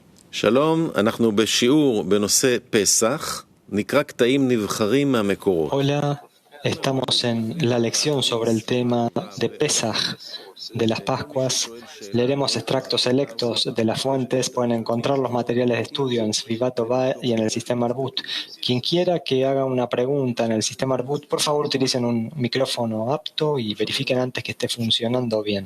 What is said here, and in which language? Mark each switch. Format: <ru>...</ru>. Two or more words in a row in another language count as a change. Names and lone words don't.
<he>שלום, אנחנו בשיעור בנושא פסח, נקרא קטעים נבחרים מהמקורות.</he> <es>Hola, estamos en la lección sobre el tema de Pesaj, de las Pascuas. Leeremos extractos selectos de las fuentes. Pueden encontrar los materiales de estudio en Svivat Tová y en el sistema Arbut. Quien quiera que haga una pregunta en el sistema Arbut, por favor utilicen un micrófono apto y verifiquen antes que esté funcionando bien.</es>